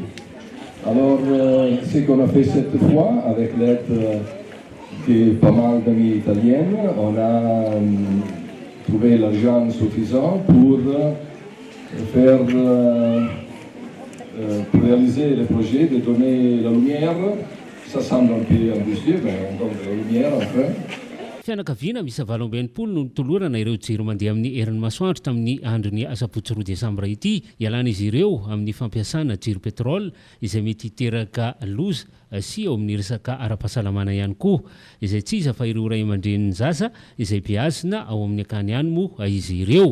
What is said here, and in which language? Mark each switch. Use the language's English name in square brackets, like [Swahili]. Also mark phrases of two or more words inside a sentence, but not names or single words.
[French] Alors, ce qu'on a fait cette fois, avec l'aide de pas mal d'amis italiens, on a trouvé l'argent suffisant pour faire, pour réaliser le projet de donner la lumière. Ça semble un peu ambitieux, mais on donne la lumière enfin. [Malagasy] Fianakaviana misy 20 no nitolorana ireo jiro mandeha amin'ny herin'ny masoandro tamin'ny andron'ny asabotsy 2 desambra ity. Ialana izy ireo amin'ny fampiasana jiro petrol izay mety hiteraka loza sy ao amin'ny resaka ara-pahasalamana ihany koa izay tsy iza fa ireo ray aman-dreniny zaza izay beazina ao amin'ny akany ihany moa izy ireo.